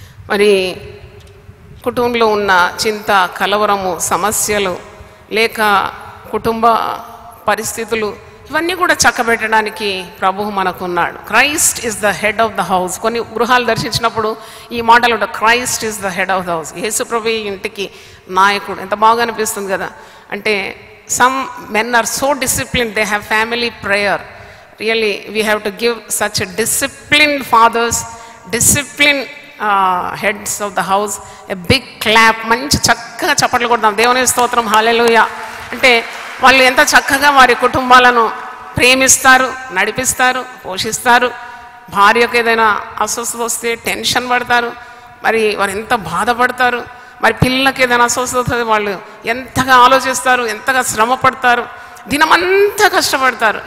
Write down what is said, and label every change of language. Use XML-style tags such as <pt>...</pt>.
<te>మరి కుటుంబంలో ఉన్న చింత, కలవరము, సమస్యలు, లేక కుటుంబ పరిస్థితులు, ఇవన్నీ కూడా చక్కబెట్టడానికి ప్రభువు మనకున్నాడు.</te> <en>Christ is the head of the house.</en> <te>కొన్ని గృహాలు దర్శించినప్పుడు ఈ మాటలు ఉంటాయి,</te> <en>Christ is the head of the house.</en> <te>యేసు ప్రభు ఇంటికి నాయకుడు. ఎంత బాగా అనిపిస్తుంది కదా.</te> <en>అంటే some men are so disciplined, they have family prayer. Really, we have to give such a disciplined fathers, disciplined heads of the house a big clap.</en> <te>మంచి చక్కగా చప్పట్లు కొడదాం, దేవుని స్తోత్రం, హల్లెలూయా. అంటే వాళ్ళు ఎంత చక్కగా వారి కుటుంబాలను ప్రేమిస్తారు, నడిపిస్తారు, పోషిస్తారు. భార్యకు ఏదైనా అస్వస్థత వస్తే టెన్షన్ పడతారు, మరి వారు ఎంత బాధపడతారు. మరి పిల్లలకి ఏదైనా అస్వస్థత వాళ్ళు ఎంతగా ఆలోచిస్తారు, ఎంతగా శ్రమ పడతారు, దినమంతా కష్టపడతారు.</te>